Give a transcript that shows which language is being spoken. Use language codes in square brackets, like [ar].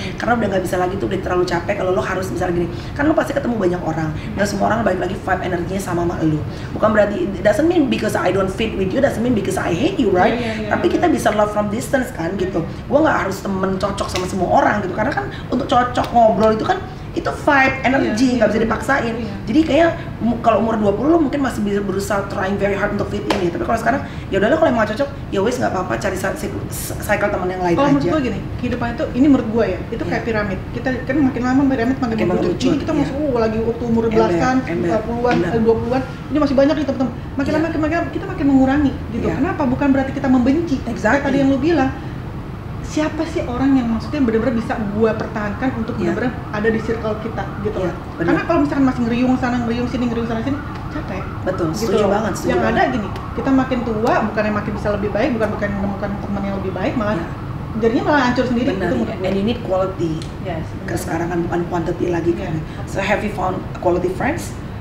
[id] Karena udah nggak bisa lagi tuh, udah terlalu capek kalau lo harus misalnya gini, kan lo pasti ketemu banyak orang, dan semua orang balik lagi vibe energinya sama lo. Bukan berarti, [en] it doesn't mean because I don't fit with you, doesn't mean because I hate you, right? [id] Tapi kita bisa [en] love from distance [id] kan, gitu. Gue nggak harus temen cocok sama semua orang gitu, karena kan untuk cocok ngobrol itu kan itu vibe, energi, nggak bisa dipaksain. Jadi kayak kalau umur 20 lo mungkin masih bisa berusaha [en] trying very hard [id] untuk fit in ya. Tapi kalau sekarang ya udahlah, kalau emang gak cocok ya wes nggak apa-apa, cari cycle teman yang lain aja. Kalau menurut gue gini, kehidupan itu, ini menurut gue ya, itu kayak piramid. Kita kan makin lama piramid makin mengerucut. Ini kita masih lagi waktu umur belasan, 40-an, 20-an, ini masih banyak nih teman-teman. Makin lama kita makin mengurangi gitu. Kenapa? Bukan berarti kita membenci. Kayak tadi yang lu bilang, siapa sih orang yang maksudnya benar-benar bisa gue pertahankan untuk benar-benar ada di circle kita gitu. Karena kalau misalkan masih ngeriung sana ngeriung sini capek. Betul, gitu. setuju banget. Yang ada gini, kita makin tua bukannya makin bisa lebih baik, bukan menemukan teman yang lebih baik, malah jadinya malah hancur sendiri. Benar, gitu. [en] And you need quality. [id] Sekarang kan bukan quantity lagi kan. [en] So have you found quality friends?